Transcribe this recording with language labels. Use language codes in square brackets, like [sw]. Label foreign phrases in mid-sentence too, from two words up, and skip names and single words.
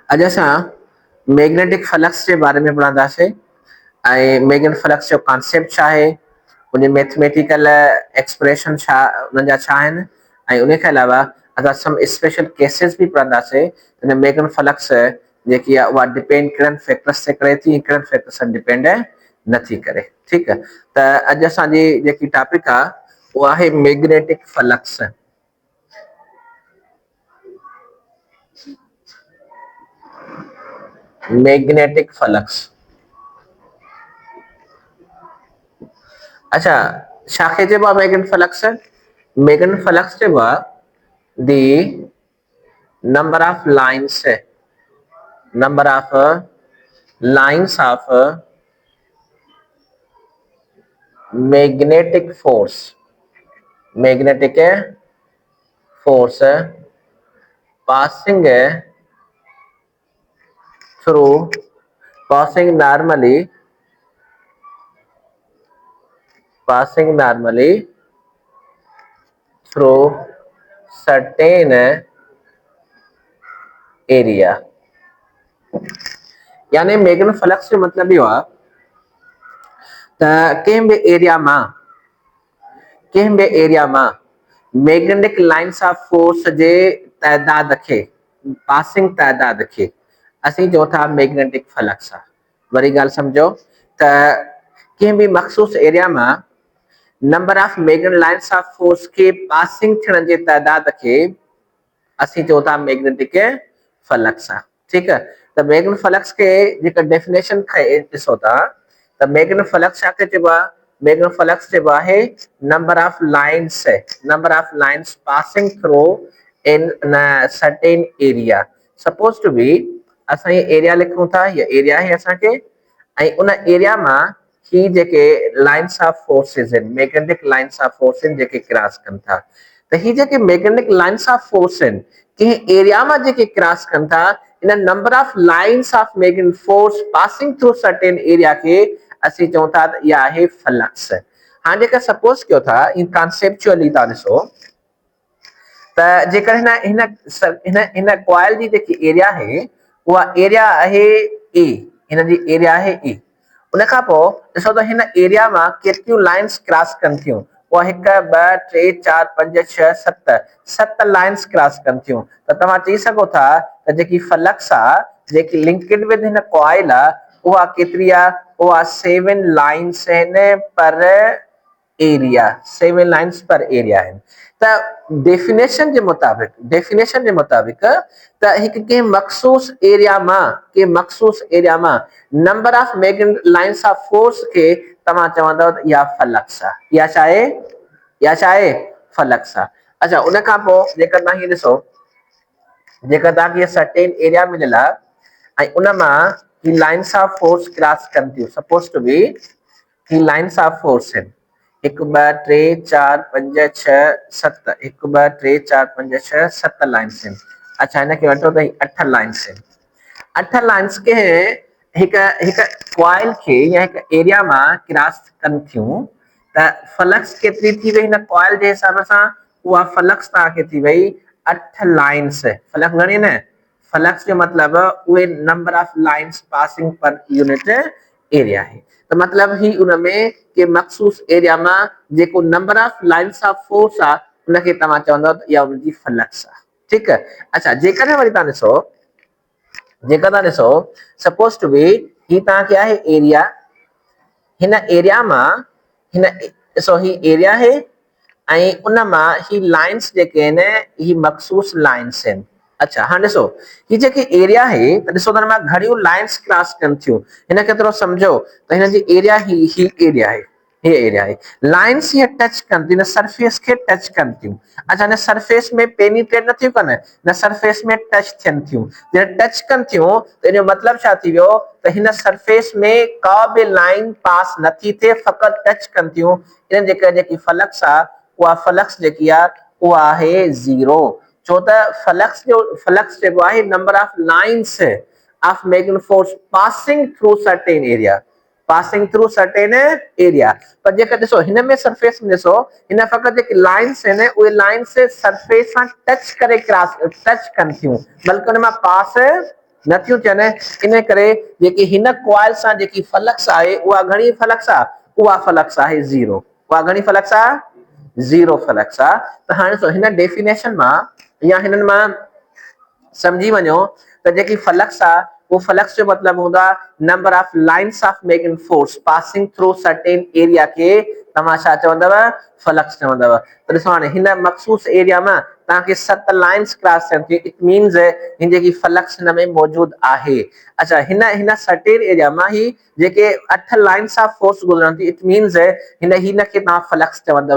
[sd] अॼु असां [en] magnetic flux [sd] जे बारे में पढ़ंदासीं ऐं [en] magnetic flux [sd] जो कॉन्सेप्ट छा आहे, उन [en] mathematical expression [sd] छा उन्हनि जा छा आहिनि, ऐं उन खां अलावा असां [en] some special cases [sd] बि पढ़ंदासीं। हिन [en] magnetic flux [sd] जेकी आहे उहा डिपेंड कहिड़नि फैक्टर्स ते करे थी, कहिड़नि फैक्टर्स ते डिपेंड नथी करे। ठीकु आहे, त अॼु असांजी जेकी टॉपिक आहे उहा आहे [en] magnetic flux. magnetic flux, [sd] अच्छा छाखे चइबो आहे [en] magnetic flux? magnetic flux [sd] चइबो आहे [en] the number of lines of magnetic force passing normally through certain area। [sd] यानी [en] magnetic flux [sd] जो मतलब इहो आहे त कंहिं बि एरिया मां [en] magnetic lines of force [sd] जे तइदाद खे, पासिंग तइदाद खे असीं चऊं था [en] magnetic flux [sd] आहे। वरी ॻाल्हि सम्झो त कंहिं बि मख़सूस एरिया मां [en] number of magnetic lines of force [sd] के पासिंग थियण जे तइदाद खे असीं चऊं था [en] magnetic flux [sd] आहे। ठीकु आहे, त [en] magnetic flux [sd] खे जेका डेफिनेशन ॾिसो था त [en] magnetic flux [sd] छा चइबो आहे? [en] magnetic flux [sd] चइबो आहे [en] number of lines passing through in certain area. suppose to be [sd] असां ये एरिया लिखूं था, ये एरिया है असांखे, ऐं उन एरिया मां ही जेके [en] lines of forces [sd] आहिनि, [en] magnetic lines of force [sd] आहिनि जेके क्रॉस कनि था, त ही जेके [en] magnetic lines of force [sd] आहिनि कंहिं एरिया मां जेके क्रॉस कनि था, इन [en] number of lines of magnetic force passing through certain area [sd] खे असीं चऊं था त इहा आहे फ्लक्स। हाणे जेका सपोज कयो था इन कॉन्सेप्चुअली तव्हां ॾिसो त जेकर हिन कॉइल जी जेकी एरिया आहे उहा एरिया आहे ए, हिन जी एरिया आहे ए। उन खां पोइ ॾिसो त हिन एरिया मां केतिरियूं लाइंस क्रॉस कनि थियूं, उहा 1 2 3 4 5 6 7 लाइंस क्रॉस कनि थियूं। त तव्हां चई सघो था त जेकी फ्लक्स आहे, जेकी [en] linked with [sd] हिन कॉइल आहे, उहा केतिरी आहे? उहा 7 लाइंस आहिनि पर एरिया, 7 [en] lines per area [sd] आहिनि। त डेफिनेशन जे मुताबिक त हिकु कंहिं मखसूस एरिया मां [en] number of magnetic lines of force [sd] खे तव्हां चवंदव त इहा फ्लक्स आहे। इहा छा आहे? फ्लक्स आहे। अच्छा, उन खां पोइ जेकर तव्हां हीअ ॾिसो, जेकर तव्हांखे [en] certain area [sd] मिलियल आहे ऐं उन मां ही [en] lines of force [sd] क्रॉस कनि थियूं, [en] suppose to be [sd] ही [en] lines of force [sd] आहिनि 1 2 3 4 5 6 7, 1 2 3 4 5 6 7 लाइंस आहिनि। अच्छा, हिनखे वठो त 8 लाइंस आहिनि। 8 लाइंस के हिकु कॉइल खे या हिकु एरिया मां क्रॉस कनि थियूं, त फ्लक्स केतिरी थी वई हिन कॉइल जे हिसाब सां? उहा फ्लक्स तव्हांखे थी वई 8 लाइंस। फ्लक्स घणी न? [en] फ्लक्स [sd] जो मतलब उहे [en] number of lines passing per unit area है। [sd] तो मतलब ही उनमें के मखसूस एरिया में जेको [en] number of lines of force [sd] आ उनके तव्हां चवंदव त इहा उनजी फ्लक्स आहे। ठीक है, अच्छा जेकर वरी तव्हां ॾिसो [en] suppose to be [sd] ही तव्हांखे आहे एरिया, हिन एरिया मां ॾिसो ही एरिया है ऐं उन मां ही लाइंस जेके आहिनि ही मखसूस लाइंस आहिनि। अच्छा हाणे ॾिसो ही जेकी एरिया है त ॾिसो त हिन मां घणियूं लाइंस क्रॉस कनि थियूं, हिनखे थोरो सम्झो त हिन जी एरिया ही एरिया है, ये एरिया है। लाइंस ये टच कनि थियूं, सरफेस के टच कनि थियूं। अच्छा, न सरफेस में पेनिट्रेट नथियूं कनि, न सरफेस में टच थियनि थियूं। जॾहिं टच कनि थियूं त इनजो मतलब छा थी वियो त हिन सरफेस में का बि लाइन पास नथी थिए, फ़क़त टच कनि थियूं। इन जेकी फ्लक्स आहे उहा फ्लक्स जेकी आहे उहा आहे 0। छो त फ्लक्स जेको आहे [en] number of lines of magnetic force passing through certain area, [sd] पर जेकर ॾिसो हिन में सरफेस में ॾिसो हिन फ़क़त जेके लाइंस आहिनि उहे लाइंस सरफेस सां टच करे टच कनि थियूं, बल्कि हुन मां पास नथियूं थियनि। इन करे जेकी हिन कॉइल सां जेकी फ्लक्स आहे उहा घणी फ्लक्स आहे, उहा फ्लक्स आहे ज़ीरो। उहा घणी फ्लक्स आहे, ज़ीरो फ्लक्स आहे। त हाणे ॾिसो हिन डेफिनेशन मां या हिननि मां समझी वञो त जेकी फ्लक्स आहे वो फ्लक्स जो मतलब हूंदो आहे [en] number of lines of magnetic force passing through certain area [sd] के तव्हां छा चवंदव, फ्लक्स चवंदव। त ॾिसो हाणे हिन मखसूस एरिया में तव्हांखे 7 लाइंस क्रॉस थियनि थियूं, [en] it means [sd] हिन जेकी फ्लक्स हिन में मौजूद आहे। अच्छा हिन हिन [en] certain area [sd] मां ही जेके 8 [en] lines of force [sd] गुजरन थी, [en] it means [sd] हिन खे तव्हां फ्लक्स चवंदव।